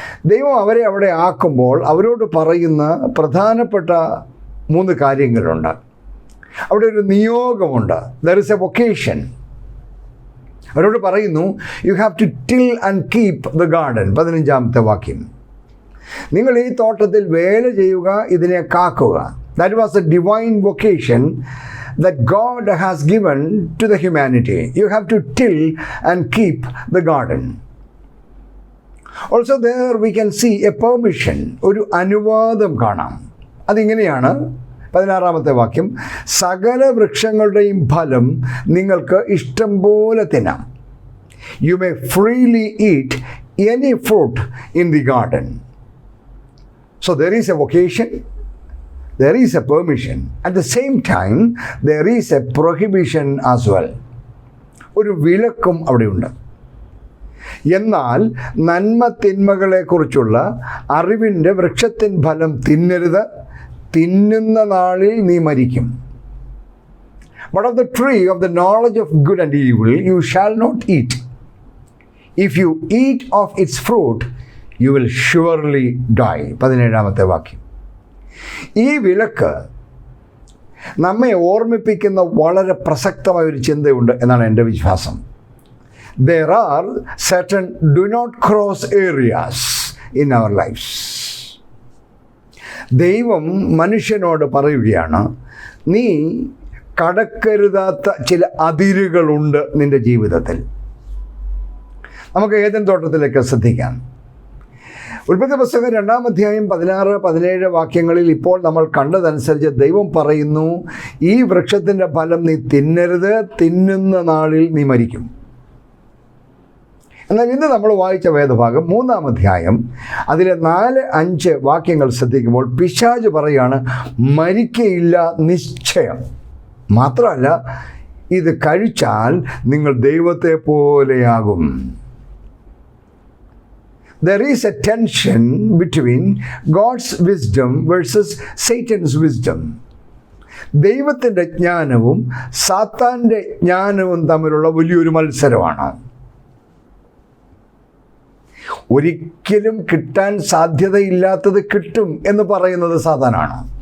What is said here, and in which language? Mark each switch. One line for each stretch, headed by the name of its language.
Malayalam: ദൈവം അവരെ അവിടെ ആക്കുമ്പോൾ അവരോട് പറയുന്ന പ്രധാനപ്പെട്ട 3 കാര്യങ്ങളുണ്ട്. അവിടെ ഒരു നിയോഗമുണ്ട്.
English: There is a vocation.
Malayalam: അവരോട് പറയുന്നു,
English: You have to till and keep the garden.
Malayalam: 15-ാമത്തെ വാക്യം, നിങ്ങൾ ഈ തോട്ടത്തിൽ വേല ചെയ്യുക, ഇതിനെ കാക്കുക.
English: That was a divine vocation that God has given to the humanity. You have to till and keep the garden. Also there we can see a permission,
Malayalam: ഒരു അനുവാദം കാണാം. അതിങ്ങനെയാണ് 16-ാമത്തെ വാക്യം, സകല വൃക്ഷങ്ങളുടെയും ഫലം നിങ്ങൾക്ക് ഇഷ്ടം പോലെ തിന്നാം.
English: You may freely eat any fruit in the garden. So there is a vocation, there is a permission. At the same time, there is a prohibition as well.
Malayalam: ഒരു വിലക്കും അവിടെയുണ്ട്. എന്നാൽ നന്മ തിന്മകളെക്കുറിച്ചുള്ള അറിവിൻ്റെ വൃക്ഷത്തിൻ ഫലം തിന്നരുത്, തിന്നുന്ന നാളിൽ നീ മരിക്കും.
English: But of the tree of the knowledge of good and evil you shall not eat. If you eat of its fruit, you will surely die.
Malayalam: 17-ാമത്തെ വാക്യം. ഈ വിലക്ക് നമ്മെ ഓർമ്മിപ്പിക്കുന്ന വളരെ പ്രസക്തമായ ഒരു ചിന്തയുണ്ട് എന്നാണ് എൻ്റെ വിശ്വാസം.
English: There are certain do not cross areas in our lives.
Malayalam: ദൈവം മനുഷ്യനോട് പറയുകയാണ്, നീ കടക്കരുതാത്ത ചില അതിരുകളുണ്ട് നിൻ്റെ ജീവിതത്തിൽ. നമുക്ക് ഏദൻ തോട്ടത്തിലേക്ക് ശ്രദ്ധിക്കാം. ഉൽപ്പത്തി പുസ്തകം 2-ാം അധ്യായം 16, 17 വാക്യങ്ങളിൽ ഇപ്പോൾ നമ്മൾ കണ്ടതനുസരിച്ച് ദൈവം പറയുന്നു, ഈ വൃക്ഷത്തിൻ്റെ ഫലം നീ തിന്നരുത്, തിന്നുന്ന നാളിൽ നീ മരിക്കും. എന്നാൽ ഇന്ന് നമ്മൾ വായിച്ച വേദഭാഗം 3-ാം അധ്യായം അതിലെ 4-5 വാക്യങ്ങൾ ശ്രദ്ധിക്കുമ്പോൾ പിശാച് പറയാണ്, മരിക്കയില്ല നിശ്ചയം. മാത്രമല്ല, ഇത് കഴിച്ചാൽ നിങ്ങൾ ദൈവത്തെ പോലെയാകും.
English: There is a tension between God's wisdom versus Satan's wisdom.
Malayalam: ദൈവത്തിൻ്റെ ജ്ഞാനവും സാത്താൻ്റെ ജ്ഞാനവും തമ്മിലുള്ള വലിയൊരു മത്സരമാണ്. ഒരിക്കലും കിട്ടാൻ സാധ്യതയില്ലാത്തത് കിട്ടും എന്ന് പറയുന്നത് സാത്താനാണ്.